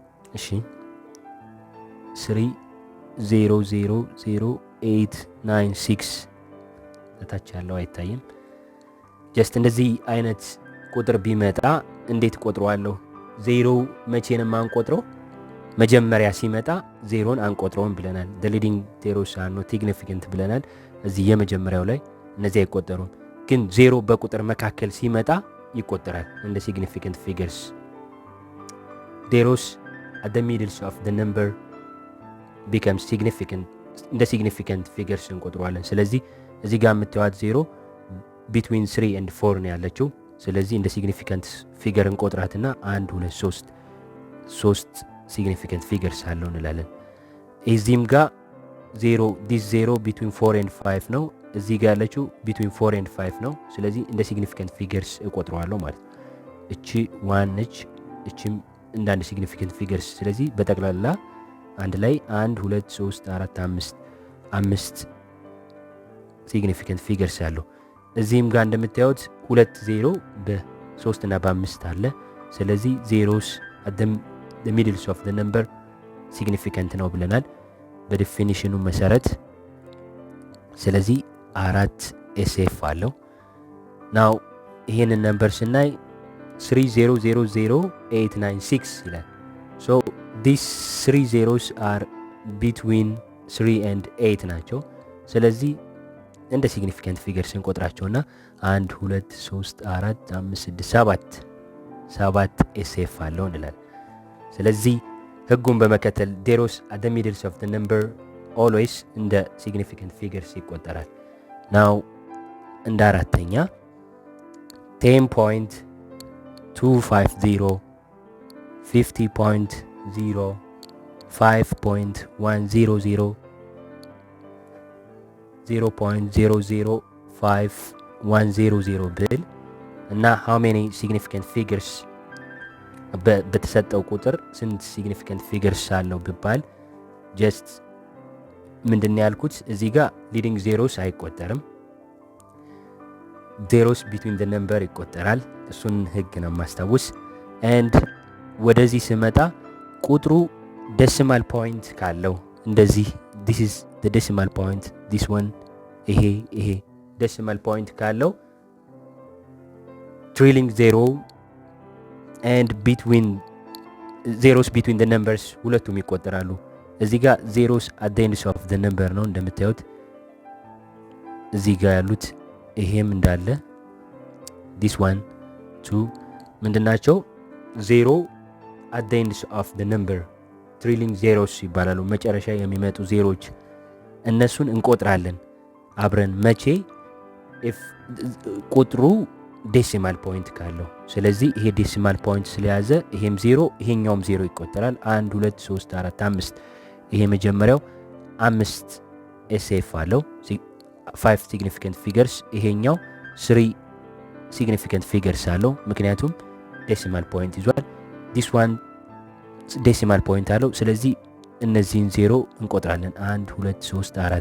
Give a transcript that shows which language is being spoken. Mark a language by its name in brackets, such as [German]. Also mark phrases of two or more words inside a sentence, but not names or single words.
[Amharic] እሺ 300896 ታች ያለው አይታይም። ጀስት እንደዚህ አይነት ቁጥር ቢመጣ እንዴት ቆጥረዋለሁ? ዜሮ መቼንም አንቆጥረው መጀመሪያ ሲመጣ ዜሮን አንቆጥረውም ብለናል። [English] the leading zeros are not significant [Amharic] ብለናል። እዚህ የመጀመሪያው ላይ እነዚህ አይቆጠሩም። ግን ዜሮ በቁጥር መካከል ሲመጣ ይቆጠራል እንደ [English] significant figures። zeros at the middle of the number becomes significant [Amharic] እንደ [English] significant figures [Amharic] እንቆጥረዋለን። ስለዚህ እዚህ ጋር የምታዩት ዜሮ [English] between 3 and 4 [Amharic] ነው ያለችው። ስለዚህ እንደ [English] significant figure [Amharic] እንቆጥራትና 1 2 3 [English] significant figures [Amharic] አለው እንላለን። እዚህም ጋር ዜሮ this [English] zero between 4 and 5 [Amharic] ነው። እዚህ ጋር ያለችው [English] between 4 and 5 [Amharic] ነው። ስለዚህ እንደ significant figures እቆጥረዋለሁ ማለት ነው። እቺ 1 ነች፣ እቺም እንደ አንድ [English] significant figures። [Amharic] ስለዚህ በጠቅላላ አንድ ላይ 1 2 3 4 5 [English] significant figures [Amharic] አለው። እዚህም ጋር እንደምታዩት 2 ዜሮ በ3 እና በ5 አለ። ስለዚህ [English] zeros at the middle of the number significant [Amharic] ነው ብለናል በዲፊኒሽኑ መሰረት። ስለዚህ 4 SF አለው። ናው ይሄንን ነምበር ስናይ 30000896 ይላል። [English] so these 3 zeros are between 3 and 8 [Amharic] ናቸው። ስለዚህ እንደ [English] significant figures [Amharic] እንቆጥራቸውና 1 2 3 4 5 6 7 SF አለው እንላለን። ስለዚህ ህጉን በመከተል [English] zeros at the middle of the number always [Amharic] እንደ [English] significant figures [Amharic] ይቆጠራል። ናው እንደ አራተኛ 10.250 50.0 5.100 0.005100 ብል እና [English] how many significant figures [Amharic] በተሰጠው ቁጥር ስንት [English] significant figures [Amharic] አለው ብባል just ምንድን ያልኩት እዚህ ጋር [English] leading zeros [Amharic] አይቆጠርም። [English] zeros between the number [Amharic] ይቆጠራል። እሱን ህግ ነው ማስታወስ። and ወደዚህ ስመጣ ቁጥሩ [English] decimal point [Amharic] ካለው እንደዚህ [English] this is the decimal point, this one [Amharic] ይሄ [English] decimal point [Amharic] ካለው [English] trailing zero and between zeros between the numbers [Amharic] ሁለቱም ይቆጠራሉ። እዚህ ጋር [English] zeros at the end of the number [Amharic] ነው እንደምታዩት እዚህ ጋር ያሉት ይሄም እንዳለ [English] this one two [Amharic] ምንድናቸው? ዜሮ [English] at the end of the number trailing zeros [Amharic] ይባላሉ። መጨረሻ የሚመጡ ዜሮች እነሱን እንቆጥራለን አብረን መቼ if ቁጥሩ [English] decimal point [Amharic] ካለው። ስለዚህ ይሄ [English] decimal point [Amharic] ስለያዘ ይሄም ዜሮ ይሄኛውም ዜሮ ይቆጠራል። 1 2 3 4 5 ይሄ መጀመሪያው 5 SF አለው 5 [English] significant figures። [Amharic] ይሄኛው 3 [English] significant figures [Amharic] አለው ምክንያቱም ዴሲማል ፖይንት ይዟል። [English] this one decimal point [Amharic] አለው። ስለዚህ እነዚህን ዜሮ እንቆጥራለን 1 2 3